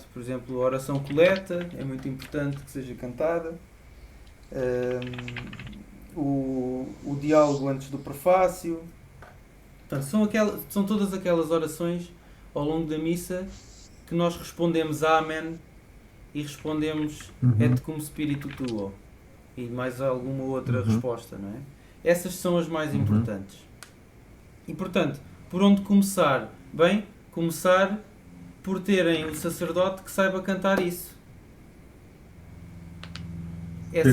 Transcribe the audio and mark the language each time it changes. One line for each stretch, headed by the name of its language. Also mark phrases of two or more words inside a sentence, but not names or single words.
Portuguese: Por exemplo, a oração coleta é muito importante que seja cantada. O diálogo antes do prefácio. Portanto, são todas aquelas orações ao longo da missa que nós respondemos Amém e respondemos
Latin: Et cum spiritu tuo
Portuguese: e mais alguma outra resposta, não é? Essas são as mais importantes. E portanto, por onde começar? Bem, começar por terem o sacerdote que saiba cantar isso. Essa